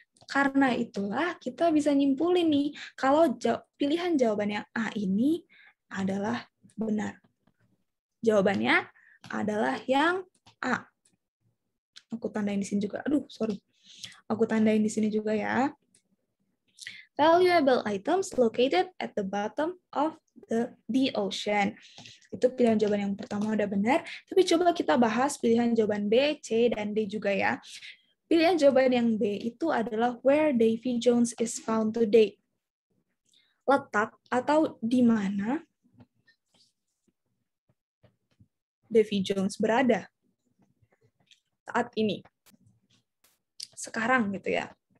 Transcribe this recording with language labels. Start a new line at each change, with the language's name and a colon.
Indonesian: Karena itulah kita bisa nyimpulin nih, kalau pilihan jawaban yang A ini adalah benar. Jawabannya adalah yang A. Aku tandain di sini juga. Aku tandain di sini juga ya.
English: Valuable items located at the bottom of the ocean.
Indonesian: Itu pilihan jawaban yang pertama udah benar. Tapi coba kita bahas pilihan jawaban B, C, dan D juga ya. Pilihan jawaban yang B itu adalah
English: where Davy Jones is found today.
Indonesian: Letak atau di mana Davy Jones berada saat ini. Sekarang gitu ya.